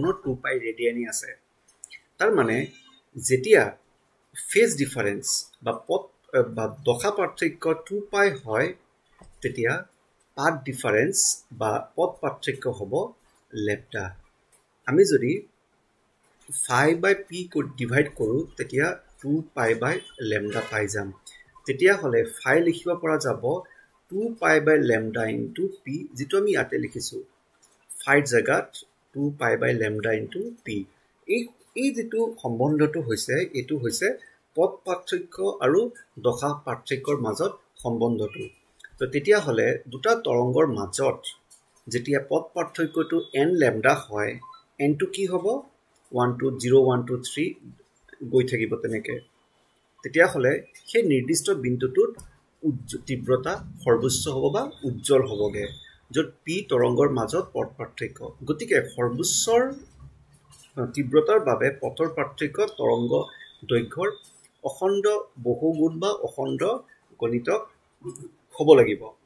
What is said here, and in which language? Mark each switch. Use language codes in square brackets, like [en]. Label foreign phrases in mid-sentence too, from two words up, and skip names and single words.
[as] 2 পাই ৰেডিয়ানে আছে তাৰ মানে যেতিয়া [en] phase difference [as] বা দশা পাৰ্থক্য 2 পাই হয় তেতিয়া [en] path difference [as] বা পথ পাৰ্থক্য হ'ব লেম্ডা আমি যদি [en] phi by p [as] কো ডিভাইড কৰো তেতিয়া 2 [en] pi by lambda [as] পাই যাম তেতিয়া হলে phi লিখিব পৰা যাব [en] 2 pi by lambda into p [as] যেটো আমি ইয়াতে লিখিছো phi জাগাত 2 [en] pi by lambda into p [as] এই যেটো সম্বন্ধটো হৈছে এটো হৈছে পথ পাৰ্থক্য আৰু দশা পাৰ্থক্যৰ মাজত সম্বন্ধটো তো তেতিয়া হলে দুটা তৰংগৰ মাজত যেতিয়া পথ পাৰ্থক্যটো n lambda হয় n টো কি হ'ব 1 2 0 1 2 3 গৈ থাকিব তেনেকে তেতিয়া হলে সেই নিৰ্দিষ্ট বিন্দুটোত তীব্ৰতা সৰ্বোচ্চ হ'ব বা উজ্জ্বল হ'বগে য'ত p তৰংগৰ মাজত পথ পাৰ্থক্য গতিকে সৰ্বোচ্চৰ তীব্ৰতাৰ বাবে পথৰ পাৰ্থক্য তৰংগ দৈৰ্ঘ্যৰ অখণ্ড বহুগুণ বা অখণ্ড গণিতক হ'ব লাগিব